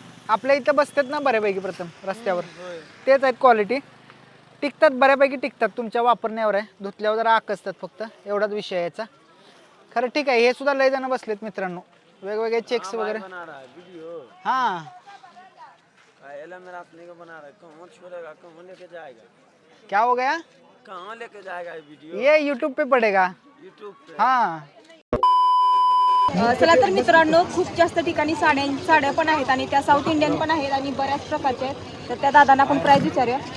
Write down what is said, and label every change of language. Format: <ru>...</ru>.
<mr>आपल्या इथं बसतात ना बऱ्यापैकी प्रथम रस्त्यावर तेच आहेत क्वालिटी. टिकतात बऱ्यापैकी टिकतात. तुमच्या वापरण्यावर आहे. धुतल्यावर जरा आकसतात फक्त एवढाच विषय आहे याचा. खरं ठीक आहे. हे सुद्धा लय जण बसलेत मित्रांनो वेगवेगळे चेक्स वगैरे.</mr> <hi>हाँ मेरा अपने को बना रहा है. कहाँ छोड़ेगा कहाँ लेके जाएगा? क्या हो गया? कहाँ लेके जाएगा ये वीडियो? ये यूट्यूब पे पड़ेगा. यूट्यूब पे. हाँ</hi> <mr>चला तर मित्रांनो खूप जास्त ठिकाणी साड्या पण आहेत आणि त्या साऊथ इंडियन पण आहेत आणि बऱ्याच प्रकारच्या आहेत. तर त्या दादांना आपण प्राइस विचारूया.</mr>